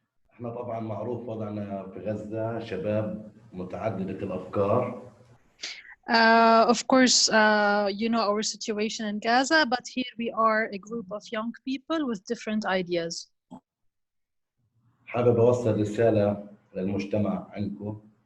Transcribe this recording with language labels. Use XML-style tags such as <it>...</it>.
<ar>احنا طبعا معروف وضعنا في غزة شباب متعددة الأفكار.</ar> <en>Of course, you know our situation in Gaza, but here we are a group of young people with different ideas.</en> <ar>حابب أوصل رسالة للمجتمع عندكم.</ar>